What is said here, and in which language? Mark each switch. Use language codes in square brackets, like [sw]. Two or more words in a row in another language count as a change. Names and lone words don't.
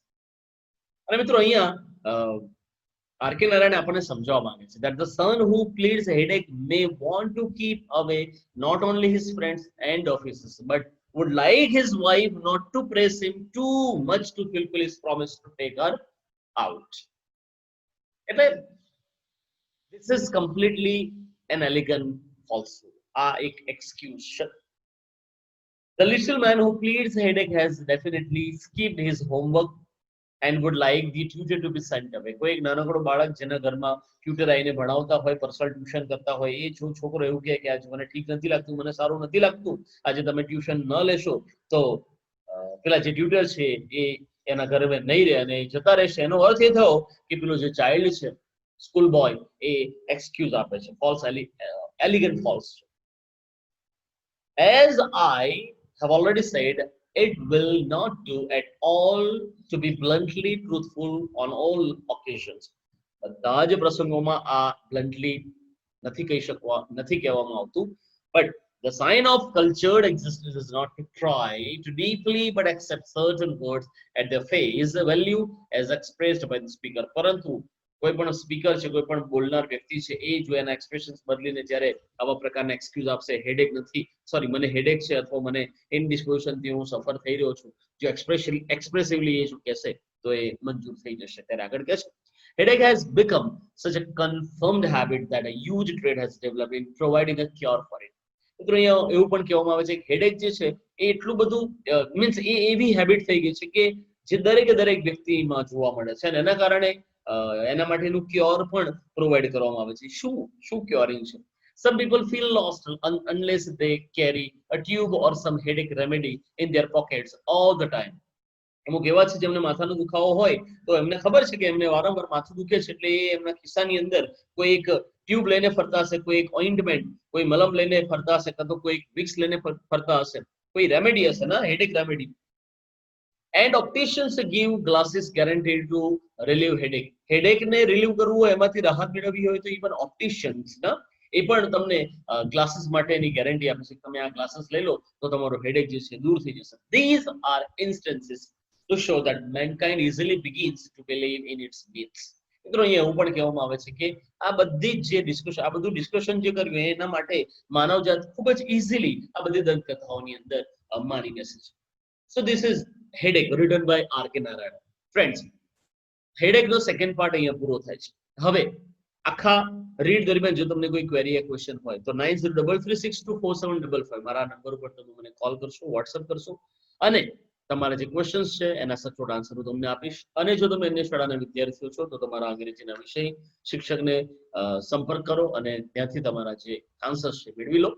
[gu] અને મિત્રો અહીંયા આર.કે. નારાયણ આપણને સમજાવવા માંગે છે [en] that the son who pleads headache may want to keep away not only his friends and officers but would like his wife not to press him too much to fulfill his promise to take her out. એટલે this is completely an elegant falsehood. [gu] એક excuse છે. [en] The little man who pleads headache has definitely skipped his homework and would like the tutor to be sent away. [gu] કોઈ એક નાનકડો બાળક જેના ઘરમાં ટ્યુટર આવીને ભણાવતા હોય, પર્સનલ ટ્યુશન કરતા હોય, એ છોકરો એવું કહે કે આજે મને ઠીક નથી લાગતું, મને સારું નથી લાગતું, આજે તમે ટ્યુશન ન લેશો તો પેલા જે ટ્યુટર છે એ એના ઘરે નહીં રહે અને જતા રહેશે. એનો અર્થ એ થયો કે પેલો જે ચાઇલ્ડ છે [en] school boy [gu] એ એક્સક્યુઝ આપે છે. [en] false, elegant false. As I have already said, it will not do at all to be bluntly truthful on all occasions. [gu] બધા જ પ્રસંગોમાં આ bluntly નથી કહેવામાં આવતું. [en] But the sign of cultured existence is not to try to deeply but accept certain words at their face value as expressed by the speaker. [gu] પરંતુ કોઈ પણ સ્પીકર છે, કોઈ પણ બોલનાર વ્યક્તિ છે, એ જો એના એક્સપ્રેશન્સ બદલીને જ્યારે આવા પ્રકારના એક્સક્યુઝ આપશે, હેડેક નથી, સોરી મને હેડેક છે અથવા મને ઇનડિસ્પોઝિશનથી હું સફર થઈ રહ્યો છું, જો એક્સપ્રેસિવલી એ શું કહેશે તો એ મંજૂર થઈ જશે. ત્યારે આગળ કહે છે [en] headache has become such a confirmed habit that a huge trade has developed in providing a cure for it. [gu] મિત્રો અહીંયા એવું પણ કહેવામાં આવે છે કે હેડેક જે છે એ એટલું બધું મીન્સ એ એવી હેબિટ થઈ ગઈ છે કે જે દરેક વ્યક્તિમાં જોવા મળે છે અને એના કારણે એના માટેનું ક્યોર પણ પ્રોવાઈડ કરવામાં આવે છે. શું ક્યોરિંગ છે? [en] Some people feel lost unless they carry a tube or some headache remedy in their pockets all the time. [gu] અમુક એવા છે જેમને માથાનો દુખાવો હોય તો એમને ખબર છે કે એમને વારંવાર માથું દુખે છે એટલે એ એમના ખિસ્સાની અંદર કોઈ એક ટ્યુબ લઈને ફરતા હશે, કોઈ એક ઓઇન્ટમેન્ટ, કોઈ મલમ લઈને ફરતા હશે, કાં તો કોઈ વિક્સ લઈને ફરતા હશે, કોઈ રેમેડી હશે ના [en] headache remedy. And opticians give glasses guaranteed to relieve headache. [gu] headache ને રિલીવ કરવું હોય, એમાંથી રાહત મેળવવી હોય તો [en] even opticians [gu] ના એ પણ તમને ગ્લાસીસ માટેની ગેરંટી આપે છે. તમે આ ગ્લાસીસ લઈ લો તો તમારો હેડેક જે છે દૂર થઈ જશે. [en] These are instances to show that mankind easily begins to believe in its myths. [gu] મિત્રો અહીંયા એવું પણ કહેવામાં આવે છે કે આ બધી જે ડિસ્કશન, આ બધું ડિસ્કશન જે કર્યું એના માટે માનવજાત ખૂબ જ ઇઝીલી આ બધી દંતકથાઓની અંદર માની બેસે છે. [en] So this is headache written by R.K. [gu] Narayana. Friends, headache નો [en] second part [gu] અહીંયા પૂરો થાય છે. હવે આખા રીડ દરમિયાન જો તમને કોઈ ક્વેરી યા ક્વેશ્ચન હોય તો 9033624755 મારા નંબર ઉપર તમે મને કોલ કરશો, વોટ્સએપ કરશો અને તમારા જે ક્વેશ્ચન્સ છે એના સચોટ આન્સર હું તમને આપીશ. અને જો તમે અન્ય શાળાના વિદ્યાર્થીઓ છો તો તમારા અંગ્રેજીના વિષય શિક્ષકને સંપર્ક કરો અને ત્યાંથી તમારા જે આન્સર્સ છે મેળવી લો.